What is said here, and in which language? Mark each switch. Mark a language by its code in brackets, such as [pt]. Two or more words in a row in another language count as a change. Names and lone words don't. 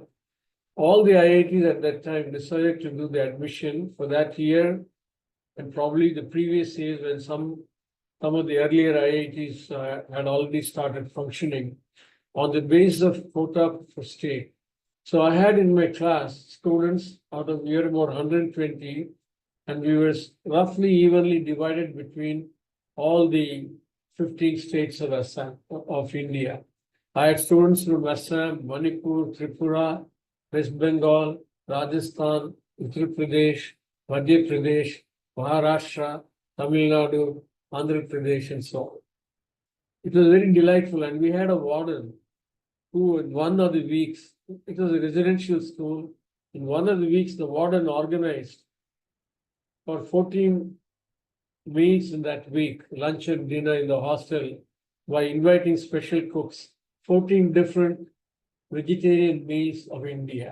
[en] All the IITs at that time decided to do the admission for that year, and probably the previous years when some of the earlier IITs had already started functioning on the basis of quota for state. So I had in my class students out of near about 120, and we were roughly evenly divided between all the 15 states of Assam, of India. I had students from Assam, Manipur, Tripura, West Bengal, Rajasthan, Uttar Pradesh, Madhya Pradesh, Maharashtra, Tamil Nadu, Andhra Pradesh, and so on. It was very delightful, and we had a warden who, in one of the weeks, it was a residential school. In one of the weeks, the warden organized for 14 meals in that week, lunch and dinner in the hostel, by inviting special cooks, 14 different vegetarian meals of India.